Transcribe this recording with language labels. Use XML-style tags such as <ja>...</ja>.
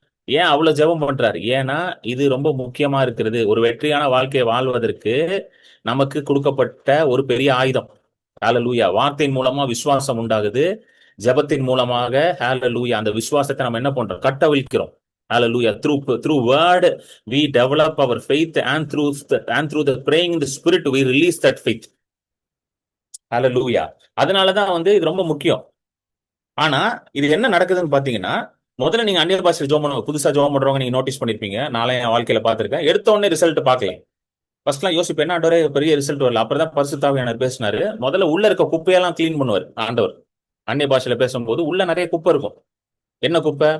<ta>ஏன் அவ்வளவு ஜெபம் பண்றாரு? ஏன்னா இது ரொம்ப முக்கியமா இருக்கிறது. ஒரு வெற்றியான வாழ்க்கையை வாழ்வதற்கு நமக்கு கொடுக்கப்பட்ட ஒரு பெரிய ஆயுதம். ஹல்லேலூயா. வார்த்தையின் மூலமா விசுவாசம் உண்டாகுது, ஜெபத்தின் மூலமாக ஹல்லேலூயா அந்த விசுவாசத்தை நம்ம என்ன பண்றோம், கட்டவிழ்க்கிறோம்.</ta> <en>Hallelujah. Through word we develop our faith, and through the praying in the spirit we release that faith.</en> <ta>Hallelujah. அதனாலதான் வந்து இது ரொம்ப முக்கியம். ஆனா இது என்ன நடக்குதுன்னு பாத்தீங்கன்னா, முதல்ல நீங்க அந்நிய பாஷையில் ஜோம் பண்ணுவாங்க, புதுசா ஜோம் பண்றவங்க நீங்க நோட்டீஸ் பண்ணிருப்பீங்க, நாளை என் வாழ்க்கையில பாத்திருக்கேன், எடுத்த உடனே ரிசல்ட் பார்க்கல. ஃபர்ஸ்ட்லாம் யோசிப்பேன், என்ன ஆண்டவரே பெரிய ரிசல்ட் வரல. அப்புறம் தான் பரிசுத்த ஆவியானவர் பேசினாரு. முதல்ல உள்ள இருக்க குப்பையெல்லாம் கிளீன் பண்ணுவார் ஆண்டவர். அந்நிய பாஷையில பேசும்போது உள்ள நிறைய குப்பை இருக்கும். என்ன குப்பை?</ta>